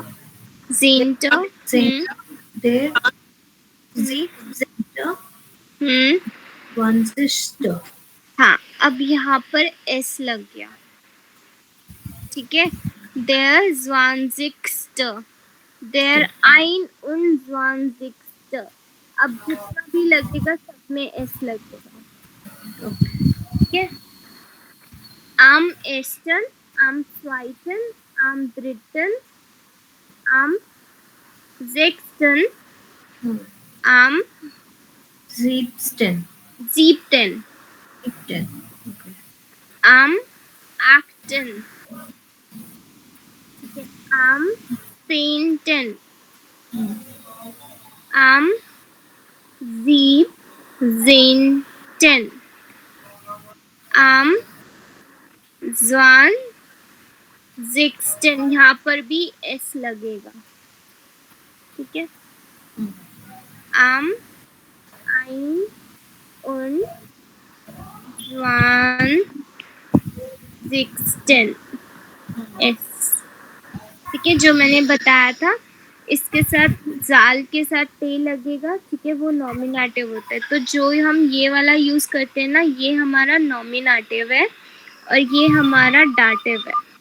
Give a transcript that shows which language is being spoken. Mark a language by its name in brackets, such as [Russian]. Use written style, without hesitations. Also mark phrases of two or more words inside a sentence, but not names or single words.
[German] जेंटर। Zeta. Der [Hindi] जी। [German] Zeta. हम्म Wanzister. [Hindi] हाँ, अब यहाँ पर एस लग गया। ठीक है, [German] der zwanzigster, der ein und zwanzigster. [Hindi] अब जितना भी लगेगा सब में एस लगेगा। ठीक है, [German] am ersten, am zweiten, am dritten, am sechsten, am Siebsten. siebten, Siebten. Okay. am achten, [Hindi] ठीक है, [German] am zehnten, am siebzehnten, am zwanzigsten। [Hindi] यहाँ पर भी एस लगेगा। ठीक है, [German] am ein und zwanzigsten एस। [Hindi] ठीक है, जो मैंने बताया था इसके साथ जाल के साथ टे लगेगा। ठीक है, वो नॉमिनेटिव होता है। तो जो हम ये वाला यूज करते हैं ना, ये हमारा नॉमिनेटिव है और ये हमारा डाटिव है।